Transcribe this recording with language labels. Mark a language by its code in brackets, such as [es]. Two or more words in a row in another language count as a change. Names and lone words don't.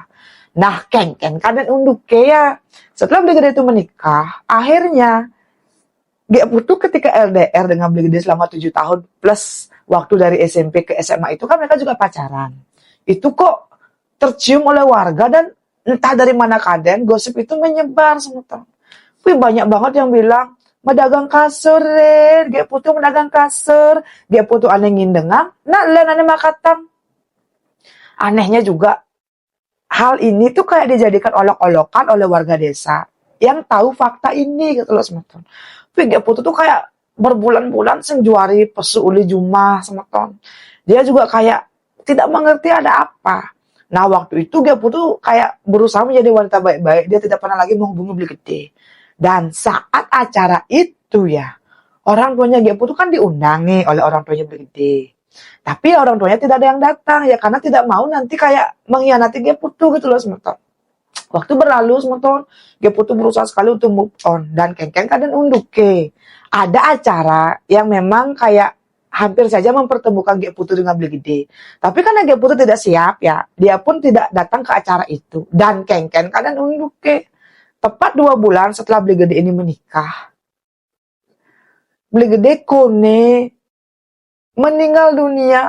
[id] Nah [ban] kengken kadang unduk [id] ya. Setelah Beli Gede itu menikah, akhirnya Gek Putu ketika LDR dengan Beli Gede selama 7 tahun plus waktu dari SMP ke SMA itu kan mereka juga pacaran. Itu kok tercium oleh warga dan entah dari mana kadang gosip itu menyebar semua. Wih banyak banget yang bilang [ban] medagang kasur Ren, [id] Gek Putu [ban] medagang kasur, [id] Gek Putu [ban] aneh ngindengang, nah lain aneh makatang. [id] Anehnya juga hal ini tuh kayak dijadikan olok-olokan oleh warga desa yang tahu fakta ini gitu loh semeton. Gek Putu tuh kayak berbulan-bulan senjuari [ban] pesu uli jumah [id] semeton. Dia juga kayak tidak mengerti ada apa. Nah waktu itu Gek Putu kayak berusaha menjadi wanita baik-baik. Dia tidak pernah lagi menghubungi Beli Gede. Dan saat acara itu ya, orang tuanya Gek Putu kan diundangi oleh orang tuanya Beli Gede. Tapi orang tuanya tidak ada yang datang ya karena tidak mau nanti kayak mengkhianati Gek Putu gitu loh semeton. Waktu berlalu semeton, Gek Putu berusaha sekali untuk [en] move on [id] dan [ban] kengkeng kadang unduk ke. [id] Ada acara yang memang kayak hampir saja mempertemukan Gek Putu dengan Beli Gede. Tapi karena Gek Putu tidak siap ya, dia pun tidak datang ke acara itu. Dan [ban] kengkeng kadang unduk ke. [id] Tepat 2 bulan setelah Beli Gede ini menikah, Beli Gede kone meninggal dunia.